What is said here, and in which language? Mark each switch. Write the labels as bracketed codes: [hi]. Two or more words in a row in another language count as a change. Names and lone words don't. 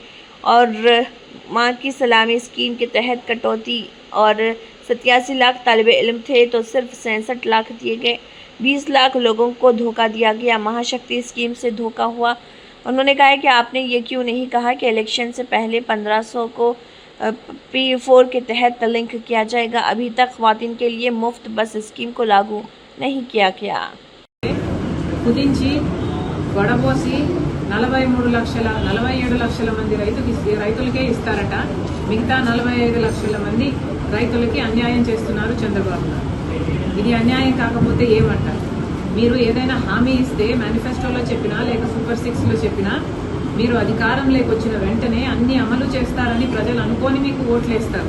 [ur] اور ماں کی سلامی اسکیم کے تحت کٹوتی اور 87 لاکھ طالب علم تھے تو صرف 66 لاکھ دیے گئے، 20 لاکھ لوگوں کو دھوکہ دیا گیا۔ مہاشکتی اسکیم سے دھوکہ ہوا۔ انہوں نے کہا کہ آپ نے یہ کیوں نہیں کہا کہ الیکشن سے پہلے 1500 کو P4 کے تحت لنک کیا جائے گا؟ ابھی تک خواتین کے لیے مفت بس اسکیم کو لاگو نہیں کیا گیا۔ [te] కుదించి వడబోసి 47 లక్షల మంది రైతులకే ఇస్తారట, మిగతా 45 లక్షల మంది రైతులకి అన్యాయం చేస్తున్నారు చంద్రబాబు నాయుడు। ఇది అన్యాయం కాకపోతే ఏమంటారు? మీరు ఏదైనా హామీ ఇస్తే మేనిఫెస్టోలో చెప్పినా లేక సూపర్ 6లో చెప్పినా మీరు అధికారంలోకి వచ్చిన వెంటనే అన్ని అమలు చేస్తారని ప్రజలు అనుకోని మీకు ఓట్లేస్తారు।